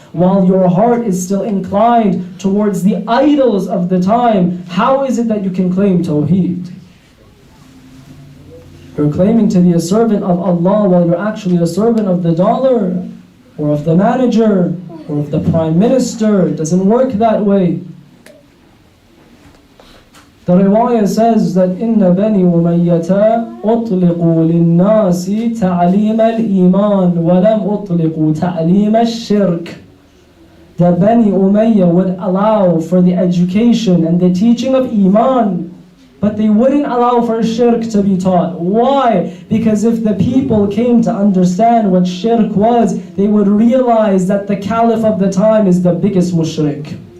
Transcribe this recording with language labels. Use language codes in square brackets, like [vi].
[en] While your heart is still inclined towards the idols of the time, how is it that you can claim Tawheed? You're claiming to be a servant of Allah while you're actually a servant of the dollar, or of the manager, or of the prime minister. It doesn't work that way. The riwayah says that [ar] إِنَّ بَنِي أُمَيَّةَ أُطْلِقُوا لِلنَّاسِ تَعْلِيمَ الْإِيمَانِ وَلَمْ أُطْلِقُوا تَعْلِيمَ الشِّرْكِ. [en] The Bani Umayyah would allow for the education and the teaching of Iman, but they wouldn't allow for shirk to be taught. Why? Because if the people came to understand what shirk was, they would realize that the caliph of the time is the biggest mushrik.